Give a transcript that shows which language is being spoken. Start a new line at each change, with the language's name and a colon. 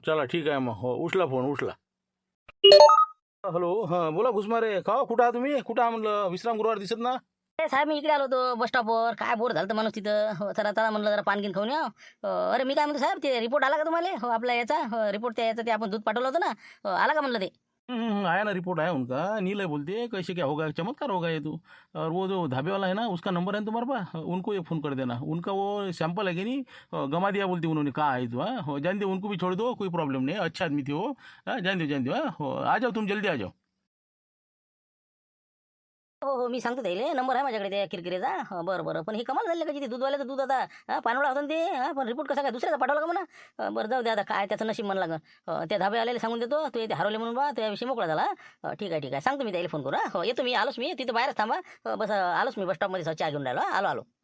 Marathi: चला ठीक आहे मग. हो उचला फोन उचला. हॅलो, हां बोला घुसमारे. का कुठं आहा तुम्ही? कुठं आहा म्हणलं, विश्रामगृहावर दिसत ना. साहेब मी इकडे आलो होतो बस स्टॉपवर. काय बोर झालं तर माणूस तिथं. हो चला चला म्हणलं जरा पान घेऊन खाऊन या. अरे मी काय म्हणतो साहेब, ते रिपोर्ट आला का तुम्हाला? हो आपला याचा रिपोर्ट, त्या याचा ते आपण दूध पाठवलं होतं ना, आला का म्हणलं ते?
Hindi: आया ना, रिपोर्ट आया उनका. नीलय बोलते कैसे क्या होगा, चमत्कार होगा ये तो. और वो जो ढाबे वाला है ना, उसका नंबर है ना तुम्हारे पास, उनको ये फ़ोन कर देना. उनका वो सैंपल है कि नहीं, गंवा दिया बोलते उन्होंने, कहा है तो. हो जान दो, उनको भी छोड़ दो, कोई प्रॉब्लम नहीं, अच्छे आदमी थे वो. जान दो. हो आ जाओ तुम, जल्दी आ जाओ.
Marathi: हो हो मी सांगतो त्याला नंबर आहे माझ्याकडे त्या किरकिरेचा बरं बरं पण हे कमाल झालं का जिथे दूधवाल्याचं दूध आता पानवळा होतं ना ते पण रिपोर्ट कसा काय दुसऱ्याचा पाठवला का म्हणा बरं जाऊ दे आता काय त्याचं नशीब म्हणलं लागं त्या धाब्यावाल्याला सांगून देतो तू इथे हरवले म्हणून बा त्याविषयी मोकळा झाला ठीक आहे सांगतो मी त्याला फोन करू हो येतो मी आलोच मी तिथे बाहेरच थांबा बस आलोच मी बस स्टॉपमध्ये चहा घेऊन राहिलो आलो